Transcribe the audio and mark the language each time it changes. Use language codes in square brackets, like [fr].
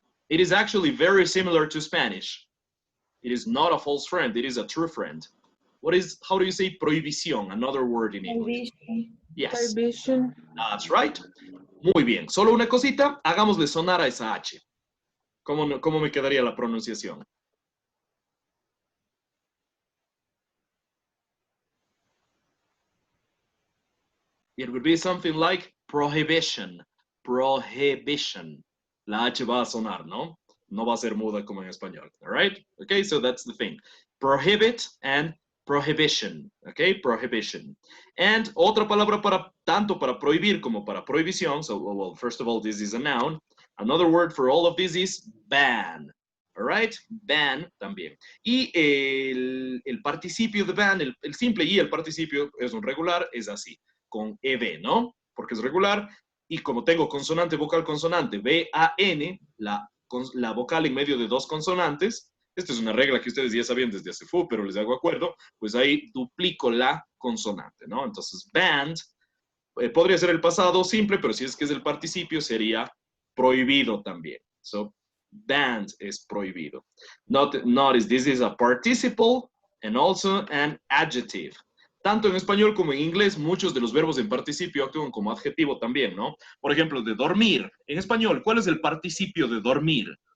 [en] It is actually very similar to Spanish. It is not a false friend, it is a true friend. How do you say prohibición? Another word in English. Yes. Prohibition. That's right. [es] Muy bien. Solo una cosita, hagámosle sonar a esa H. ¿Cómo me quedaría la pronunciación? [en] It would be something like prohibition. [es] Prohibition. La H va a sonar, ¿no? No va a ser muda como en español. [en] All right? Okay, so that's the thing. Prohibit and prohibition. Okay, prohibition. [es] And otra palabra tanto para prohibir como para prohibición. [en] So, well, first of all, this is a noun. Another word for all of this is ban. All right? Ban también. [es] Y el participio de ban, el simple y el participio es un regular, es así, con ED, ¿no? Porque es regular. Y como tengo consonante, vocal, consonante, B-A-N, la vocal en medio de dos consonantes, esta es una regla que ustedes ya sabían desde hace pero les hago acuerdo, pues ahí duplico la consonante, ¿no? Entonces, banned, podría ser el pasado simple, pero si es que es el participio, sería prohibido también. So, banned es prohibido. [en] Notice, this is a participle and also an adjective. [es] Tanto en español como en inglés, muchos de los verbos en participio actúan como adjetivo también, ¿no? Por ejemplo, de dormir. En español, ¿cuál es el participio de dormir?